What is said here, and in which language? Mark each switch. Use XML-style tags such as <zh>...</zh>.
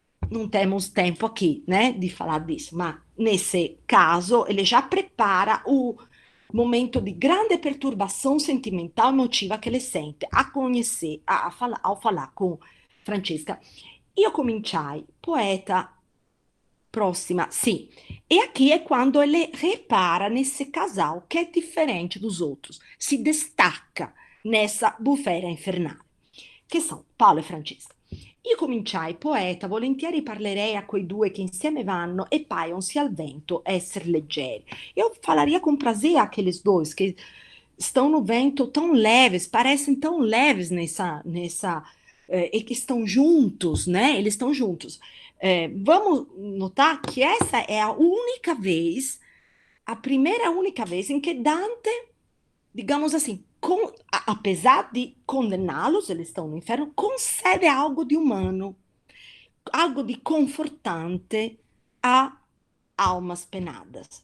<pt>Não temos tempo aqui, né, de falar disso, mas nesse caso ele já prepara o momento de grande perturbação sentimental emotiva que ele sente a conhecer, ao falar com Francesca.</pt> <it>Io cominciai, poeta próxima, sim.</it> <pt>E aqui é quando ele repara nesse casal que é diferente dos outros, se destaca nessa</pt> <it>bufera infernale, che sono Paolo e Francesca. Io cominciai, poeta, volentieri parlerei a quei due che insieme vanno e paionsi al vento essere leggeri.</it> <pt>Eu falaria com prazer aqueles dois que estão no vento tão leves, parecem tão leves e que estão juntos, né? Eles estão juntos. Vamos notar que essa é a única vez, a primeira e única vez em que Dante, digamos assim, apesar de condená-los, eles estão no inferno, concede algo de humano, algo de confortante a almas penadas.</pt>